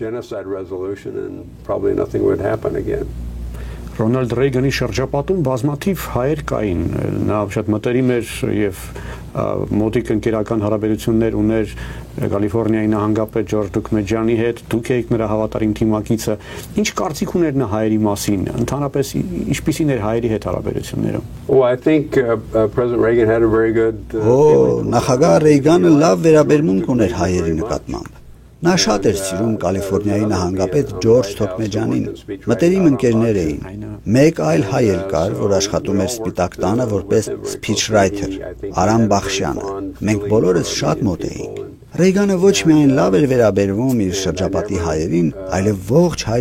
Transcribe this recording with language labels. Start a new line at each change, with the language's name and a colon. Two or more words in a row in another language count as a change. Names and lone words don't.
Armenian: Ռոնալդ Ռեյգանի շրջապատում բազմաթիվ հայեր կային, նա շատ մտերիմ էր եւ մոտիկ ընկերական հարաբերություններ ուներ Կալիֆոռնիայի նահանգապետ Ջորջ Դուկմեջյանի հետ, դուք եք նրա հավատարիմ թիմակիցը։ Ինչ կարծիք ուներ նա հայերի մասին, ընդհանրապես ինչպիսին էր հայերի հետ հարաբերությունները։
English: Oh, I think President Reagan had a very good
Armenian: նախագահ Ռեյգանը լավ վերաբերմունք ուներ հայերի նկատմամբ։ Նա շատ էր սիրում Կալիֆոռնիայի նահանգապետ Ջորջ Թոքմեջանին, մտերիմ ընկերներ էին։ Մեկ այլ հայ էլ կար, որ աշխատում էր Սպիտակ տանը որպես speechwriter, Արամ Բախշյանը։ Մենք բոլորս շատ մոտ էինք։ Ռեյգանը ոչ միայն լավ էր վերաբերվում իր շրջապատի հայերին, այլև ողջ հայ